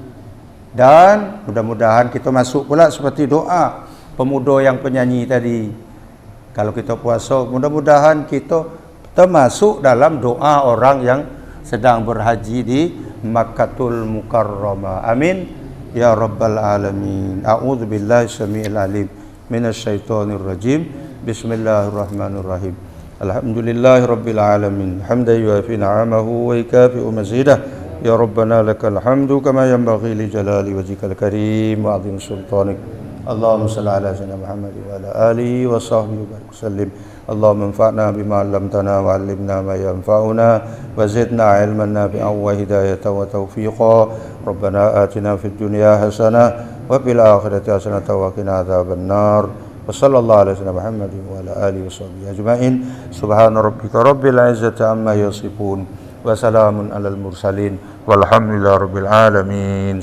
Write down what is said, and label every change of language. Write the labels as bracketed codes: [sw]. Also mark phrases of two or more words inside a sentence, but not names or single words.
[id] Dan mudah-mudahan kita masuk pula seperti doa pemuda yang penyanyi tadi. Kalau kita puasa, mudah-mudahan kita termasuk dalam doa orang yang sedang berhaji di Makkatul Mukarramah. [ar] آمين يا رب العالمين. أعوذ بالله السميع العليم من الشيطان الرجيم. بسم الله الرحمن الرحيم. الحمد لله رب العالمين. حمدا يوافي نعمه ويكافئ مزيده. يا ربنا لك الحمد كما ينبغي لجلال وجهك الكريم وعظيم سلطانك. اللهم صل على سيدنا محمد وعلى آله وصحبه وسلم. اللهم انفعنا بما علمتنا وعلمنا ما ينفعنا وزدنا علما نافعا وهداية وتوفيقا. ربنا آتنا في الدنيا حسنة وفي الآخرة حسنة وقنا عذاب النار. وصلى الله على سيدنا محمد وعلى آله وصحبه أجمعين. سبحان ربك رب العزة عما يصفون وسلام على المرسلين والحمد لله رب العالمين.